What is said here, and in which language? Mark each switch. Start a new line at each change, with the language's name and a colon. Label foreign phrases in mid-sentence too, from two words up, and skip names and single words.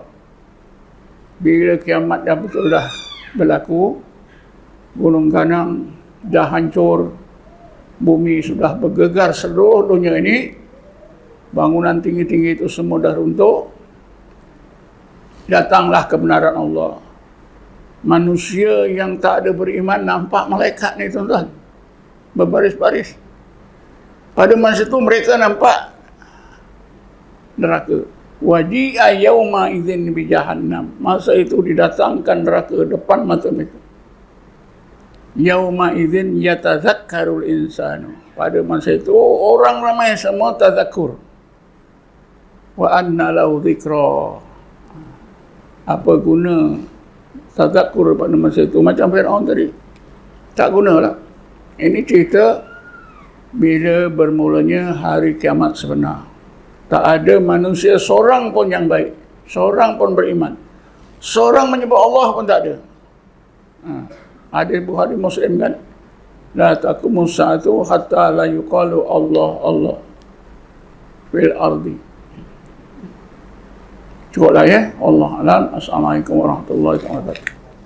Malay: Bila kiamat dah betul dah berlaku, gunung ganang dah hancur, bumi sudah bergegar seluruh dunia ini, bangunan tinggi-tinggi itu semua dah runtuh, datanglah kebenaran Allah. Manusia yang tak ada beriman nampak malaikat ni tuan-tuan, berbaris-baris. Pada masa itu mereka nampak neraka.
Arabic: وجيء يوم إذ بجهنم.
Malay: Masa itu didatangkan neraka depan mata mereka.
Arabic: يوم إذ يتذكر الإنسان.
Malay: Pada masa itu orang ramai semua tazakkur.
Arabic: وأنى له الذكرى.
Malay: Apa guna tazakkur pada masa itu? Macam Firaun tadi, tak gunalah. Ini cerita bila bermulanya hari kiamat sebenar. Tak ada manusia seorang pun yang baik, seorang pun beriman, seorang menyebut Allah pun tak ada. Ada Bukhari Muslim kan,
Arabic: لا تقوم الساعة حتى لا يقال الله الله في الأرض.
Malay: Cukuplah ya.
Arabic: الله أعلم. السلام عليكم ورحمة الله وبركاته.